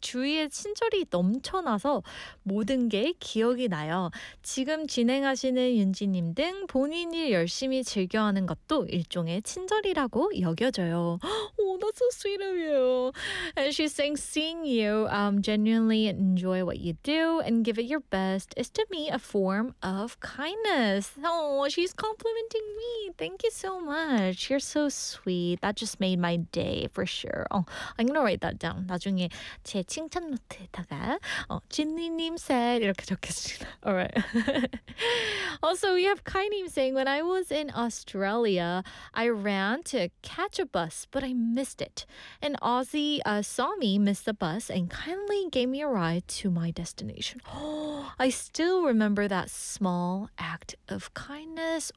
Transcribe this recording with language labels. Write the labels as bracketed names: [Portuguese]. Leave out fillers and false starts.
[Korean] 주위에 친절이 넘쳐나서 모든 게 기억이 나요. 지금 진행하시는 윤지님 등 본인이 열심히 즐겨하는 것도 일종의 친절이라고 여겨져요. [English] Oh, that's so sweet of you. And she's saying, seeing you genuinely enjoy what you do and give it your best is to me a form of kindness. Oh, she's complimenting me. Thank you so much. You're so sweet. That just made my day for sure. Oh, I'm gonna write that down. [Korean] 나중에 제 칭찬 노트에다가 진리님 said 이렇게 적겠습니다. [English] All right. Also, we have Kainim saying, when I was in Australia, I ran to catch a bus, but I missed it. An Aussie saw me miss the bus and kindly gave me a ride to my destination. Oh, I still remember that small act of kindness.